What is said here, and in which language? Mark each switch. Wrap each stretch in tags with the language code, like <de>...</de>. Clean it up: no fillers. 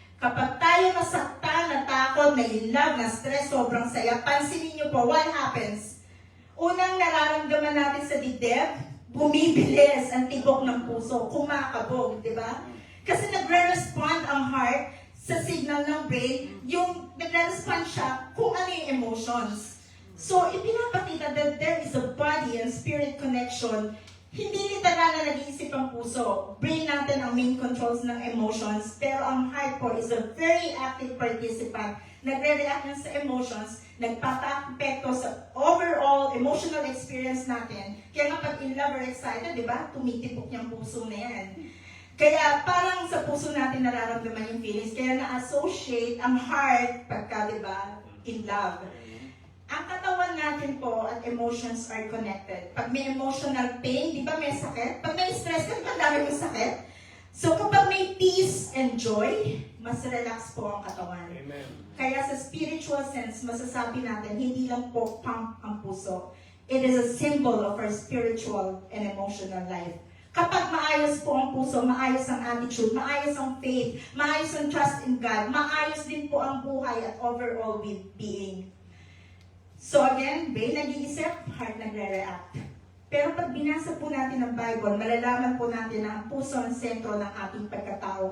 <tl>Kapag tayo nasaktan, natakot, na-in-love, na-stress, sobrang saya, pansinin niyo po,</tl> <en>what happens?</en> <tl>Unang nararamdaman natin sa dibdib, bumibilis ang tibok ng puso, kumakabog, di ba? Kasi nagre-respond ang heart sa signal ng brain, yung nagre-respond siya kung ano yung emotions.</tl> <en>So,</en> <tl>ipinapakita</tl> <en>that there is a body and spirit connection.</en> <tl>Hindi literal na nag-iisip ang puso. Brain natin ang main controls ng emotions, pero ang heart po</tl> <en>is a very active participant.</en> <tl>Nagre-react yan sa emotions, nagpapa-apekto sa overall emotional experience natin. Kaya nga pag in love or excited, di ba? Tumitipok yung puso na yan. Kaya parang sa puso natin nararamdaman yung feelings. Kaya na-associate ang heart pagka, di ba, in love. Ang katawan natin po at emotions</tl> <en>are connected.</en> <tl>Pag may emotional pain, di ba may sakit? Pag may stress, di ba dami yung sakit? So kapag may</tl> <en>peace and joy,</en> <tl>mas relax po ang katawan. Amen. Kaya sa spiritual sense, masasabi natin, hindi lang po pump ang puso.</tl> <en>It is a symbol of our spiritual and emotional life.</en> <tl>Kapag maayos po ang puso, maayos ang attitude, maayos ang faith, maayos ang trust in God, maayos din po ang buhay at overall being. So again, brain nag-iisip, heart nagre-react. Pero pag binasa po natin ang Bible, malalaman po natin na ang puso ang sentro ng ating pagkatao.</tl>